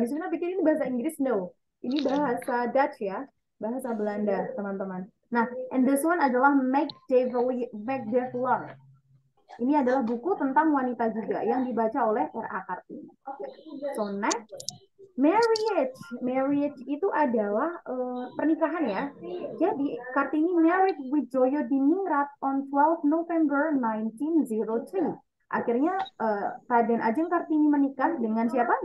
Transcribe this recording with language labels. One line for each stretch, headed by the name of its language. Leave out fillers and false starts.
Indonesian: Miss Mina pikir ini bahasa Inggris, no. Ini bahasa Dutch ya, bahasa Belanda, teman-teman.
English: Nah, and this one adalah Mac Havelaar.
Indonesian: Ini adalah buku tentang wanita juga yang dibaca oleh R.A. Kartini.
English: So next, marriage
Indonesian: itu adalah pernikahan ya.
English: Jadi Kartini married with Joyo Diningrat on 12 November 1903.
Indonesian: Akhirnya Raden Ajeng Kartini menikah dengan siapa?